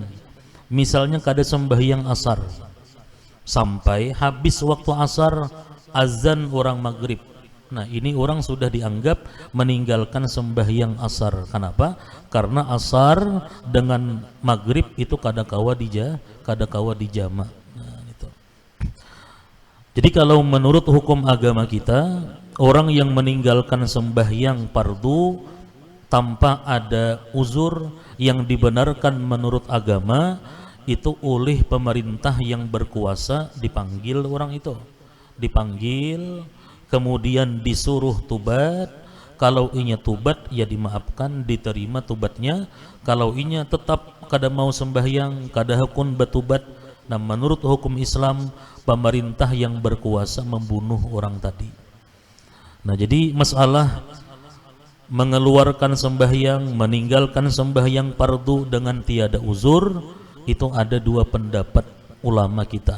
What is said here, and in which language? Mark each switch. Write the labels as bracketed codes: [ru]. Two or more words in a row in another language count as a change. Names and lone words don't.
[id] Misalnya kada sembahyang asar sampai habis waktu asar, azan orang maghrib, nah ini orang sudah dianggap meninggalkan sembahyang asar. Kenapa? Karena asar dengan maghrib itu [bjn] kada kawa [id] dijama'. Nah, itu. Jadi kalau menurut hukum agama kita, orang yang meninggalkan sembahyang fardu tanpa ada uzur yang dibenarkan menurut agama, itu oleh pemerintah yang berkuasa dipanggil orang itu, dipanggil, kemudian disuruh tubat. Kalau inya tubat ya dimaafkan, diterima tubatnya. Kalau inya tetap kada mau sembahyang, [bjn] kada hakun [id] bertubat, nah menurut hukum Islam pemerintah yang berkuasa membunuh orang tadi. Nah jadi masalah mengeluarkan sembahyang, meninggalkan sembahyang fardu dengan tiada uzur, itu ada dua pendapat ulama kita.